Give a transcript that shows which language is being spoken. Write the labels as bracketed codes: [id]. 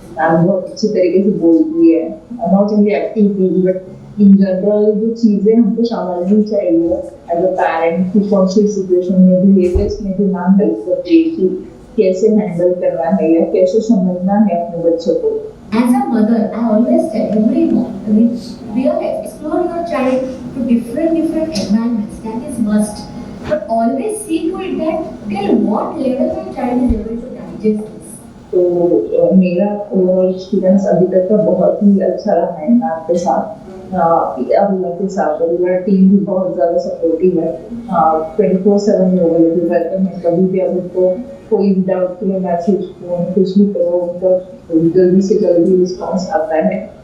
[hi] Ma'am बहुत अच्छी तरीके से बोलती है, [en] not only activities but in general [hi] जो चीज़ें हमको समझनी चाहिए [en] as a parent [hi] की कौन सी सिचुएशन में बिहेवियर्स में भी मैम हेल्प करती है कि कैसे हैंडल करना है या कैसे समझना है अपने बच्चों को। [en] As a mother, I always tell every mom, I mean, really explore your child to different environments. That is must. But always see to it that till what level your child is able to digest this. [hi] तो मेरा overall experience अभी तक का बहुत ही अच्छा रहा है ma'am के साथ, अरुला के साथ। अरुला टीम भी बहुत ज़्यादा सपोर्टिव है, 24/7 अवेलेबल रहते हैं। कभी भी अगर तो कोई भी डाउट के लिए मैसेज फोन कुछ भी करो उनका जल्दी से जल्दी रिस्पॉन्स आता है।